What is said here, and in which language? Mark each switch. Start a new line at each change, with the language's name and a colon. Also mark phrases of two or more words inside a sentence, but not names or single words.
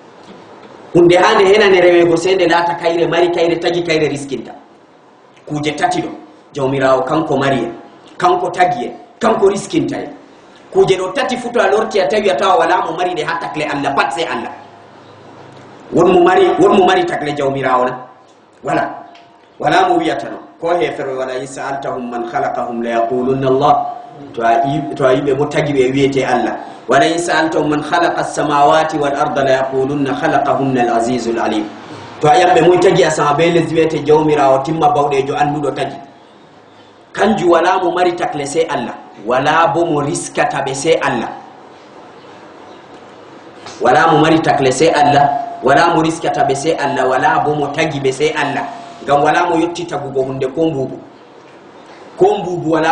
Fula: hunde ha nde henane rewego se nde laata kayre mari kayre tagi kayre riskinta kuje tati ɗo jawmirawo kanko mari en kanko tagi en kanko riskinta en kuje ɗo tati futo a lorti a tawi a tawa wala mo mari ɗe ha takle Allah pat se Allah wonmo mari takle jawmirawo na wala mo wiyata no ko hefere wala
Arabic: إن سألتهم من خلقهم ليقولن الله
Fula: to a yiɓe mo tagi ɓe wiyete Allah wala
Arabic: إن سألتهم من خلق السماوات والأرض ليقولن خلقهن العزيز العليم
Fula: to a yamɓe moy tagi asama be lesdi wiyete jawmirawo timma bawɗejo anduɗo tagi kanju wala mo mari takle se Allah wala bo mo riskata ɓe se Allah wala mo mari takle se Allah wala mo riskata ɓe se Allah wala bo mo tagi ɓe se Allah ngam wala mo yetti tagugo hunde ko mbubu wala